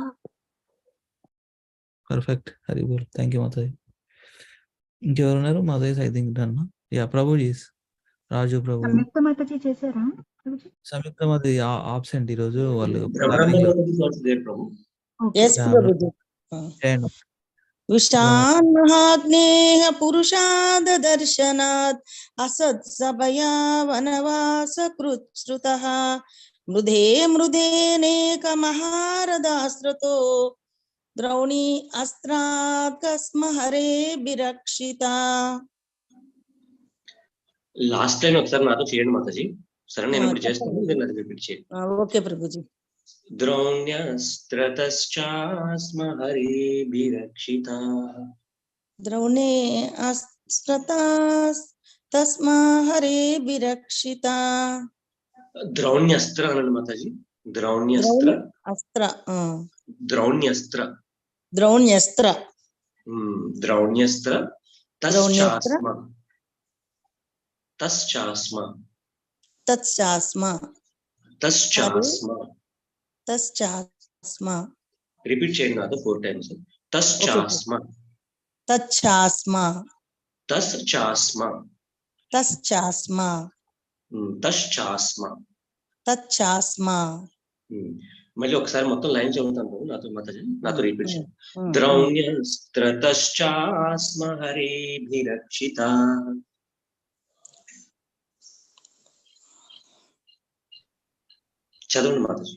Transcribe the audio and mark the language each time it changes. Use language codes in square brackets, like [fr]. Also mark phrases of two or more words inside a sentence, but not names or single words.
[en] Perfect. Hari Bol. Thank you, Mataji. [te] ఇంకెవరున్నారు? [en] Mataji, I think done. Yeah, Prabhuji. Raju Prabhu. [te] సంయుక్త మాతాజీ చేశారా? సంయుక్త Mataji absent ఈ రోజు. వాళ్ళు [en] Yes, Prabhuji. [sa] विशान महाग्नेः पुरुषाद दर्शनात् असत्सभया वनवास कृच्छ्रुतः मृधे मृदेनेकमहारथास्त्रतो द्रौणी अस्त्रात्स्म हरेभिरक्षिता. [en] last line [te] ఒకసారి నాతో చేయండి మాతాజీ. సరే నేను ఇప్పుడు చేస్తాను, నేను అది రిపీట్ చేయండి. ఓకే ప్రభుజీ. [sa] द्रौण्यस्त्रतश्चास्म हरेभिरक्षिताः द्रौणे अस्त्रतस्मा हरेभिरक्षिता द्रौण्यस्त्र अनंడి माताजी द्रौण्यस्त्र अस्त्र द्रौण्यस्त्र द्रौण्यस्त्र द्रौण्यस्त्र द्रौण्यस्त्र तश्चास्म तश्चास्म तच्चास्म तश्चास्म तच्चास्म [te] రిపీట్ చేయండి నాతో 4 టైమ్స్ తశ్చాస్మ [sa] तच्चास्म తశ్చాస్మ तच्चास्म తశ్చాస్మ तच्चास्म [te] మళ్ళీ ఒకసారి మొత్తం లైన్ చదువుతాను నాతో మాతాజీ నాతో రిపీట్ చేయండి [sa] ద్రౌణ్యస్త్ర తశ్చాస్మ హరేభిరక్షిత [te] చదవండి మాతాజీ